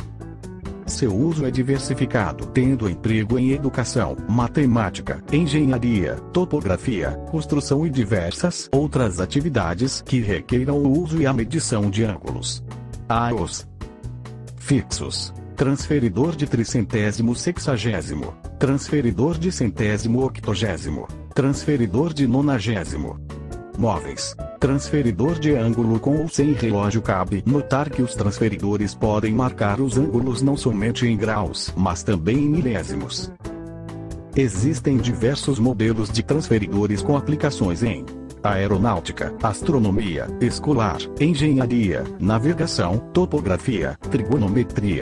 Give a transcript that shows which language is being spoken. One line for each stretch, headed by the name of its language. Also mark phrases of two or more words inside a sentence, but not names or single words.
Portuguese: Seu uso é diversificado, tendo emprego em educação, matemática, engenharia, topografia, construção e diversas outras atividades que requeiram o uso e a medição de ângulos. Os fixos. Transferidor de tricentésimo sexagésimo. Transferidor de centésimo octogésimo. Transferidor de nonagésimo. Móveis. Transferidor de ângulo com ou sem relógio. Cabe notar que os transferidores podem marcar os ângulos não somente em graus, mas também em milésimos. Existem diversos modelos de transferidores com aplicações em aeronáutica, astronomia, escolar, engenharia, navegação, topografia, trigonometria.